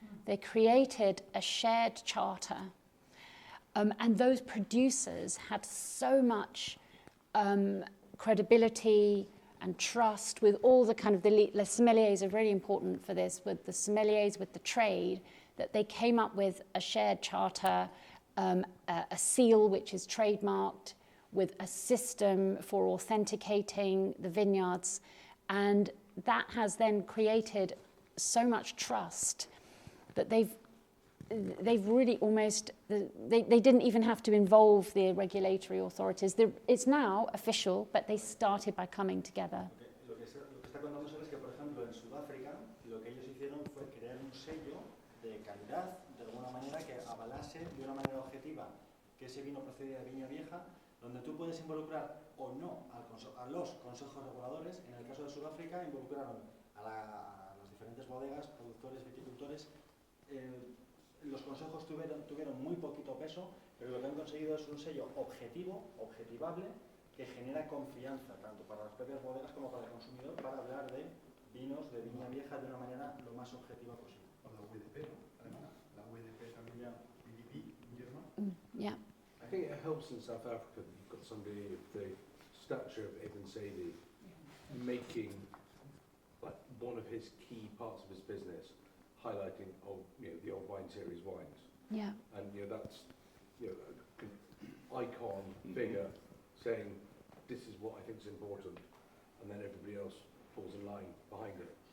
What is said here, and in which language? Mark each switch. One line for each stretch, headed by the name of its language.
English: They created a shared charter. And those producers had so much credibility and trust with all the kind of, the sommeliers are really important for this, with the sommeliers, with the trade, that they came up with a shared charter, a seal which is trademarked, with a system for authenticating the vineyards. And that has then created so much trust that they've really almost, they didn't even have to involve the regulatory authorities. It's now official, but they started by coming together.
Spanish: Lo que está contando es que, por ejemplo, en Sudáfrica, lo que ellos hicieron fue crear un sello de calidad, de alguna manera, que avalase de una manera objetiva que ese vino procedía de viña vieja, donde tú puedes involucrar o no a los consejos reguladores. En el caso de Sudáfrica, involucraron a las diferentes bodegas, productores, viticultores. Los consejos tuvieron muy poquito peso, pero lo que han conseguido es un sello objetivable, que genera confianza tanto para las propias bodegas como para el consumidor, para hablar de vinos de viña vieja de una manera lo más objetiva posible. O la WDP, ¿no? Además, la WDP también, PDP, en
English: I think it helps in South Africa that you've got somebody of the stature of Ibn Saidi making like one of his key parts of his business, highlighting the old wine series wines. Yeah. And that's an icon figure saying this is what I think is important, and then everybody else falls in line behind it.